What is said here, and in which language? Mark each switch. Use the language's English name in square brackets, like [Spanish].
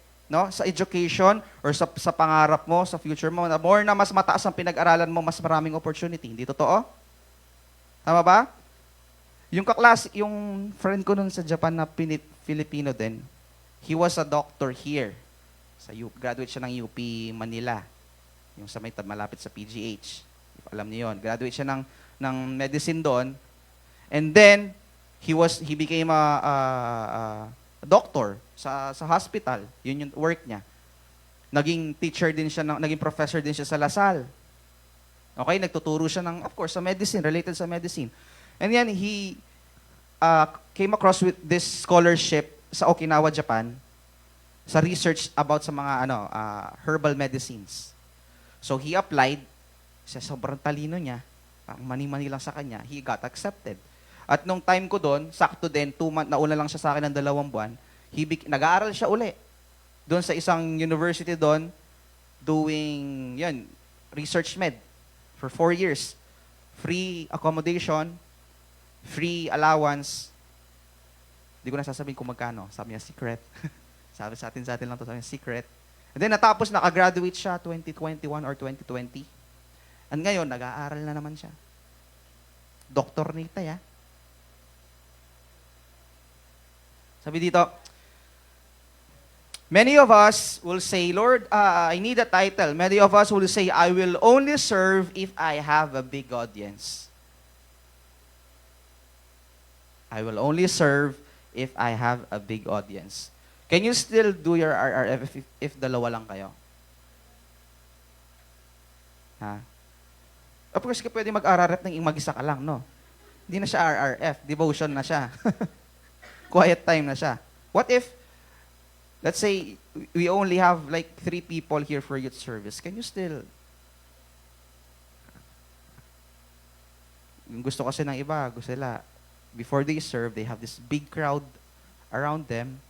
[Filipino] No? Sa education or sa pangarap mo, sa future mo, the more na mas mataas ang pinag-aralan mo, mas maraming opportunity. Hindi totoo? Tama ba? Yung friend ko nun sa Japan na Filipino din, [English] he was a doctor here. [Filipino] Graduate siya ng UP Manila. Yung sa may malapit sa PGH. If alam niyo yon. Graduate siya ng medicine doon. [English] And then, he became a doctor sa hospital. [Filipino] Yun yung work niya. Naging teacher din siya, naging professor din siya sa Lasal. [English] Okay, [Filipino] nagtuturo siya [English] of course, sa medicine, related sa medicine. And then, he came across with this scholarship sa Okinawa, Japan, sa research about sa mga herbal medicines. So, he applied. [Filipino] Sa sobrang talino niya, parang mani-mani lang sa kanya, he got accepted. At nung time ko doon, sakto din, 2 months, nauna lang siya sa akin ng 2 buwan, nag-aaral siya uli. Doon sa isang university doon, doing, research med for 4 years. [English] Free accommodation, free allowance. [Filipino] Hindi ko na sasabihin kung magkano. Sabi niya, secret. Sabi sa atin lang to, sabi niya, secret. And then natapos, nakagraduate siya 2021 or 2020. And ngayon, nag-aaral na naman siya. Doktor nita, ya. [English] Sabi dito, many of us will say, Lord, I need a title. Many of us will say, I will only serve if I have a big audience. I will only serve if I have a big audience. Can you still do your RRF if [Filipino] dalawa lang kayo? Ha? Of course, ka pwede mag-RRF ng mag-isa ka lang, no? Hindi na siya RRF. Devotion na siya. Quiet time na siya. [English] What if, let's say, we only have like 3 people here for youth service. Can you still... [Filipino] Yung gusto kasi ng iba, gusto nila, [English] before they serve, they have this big crowd around them.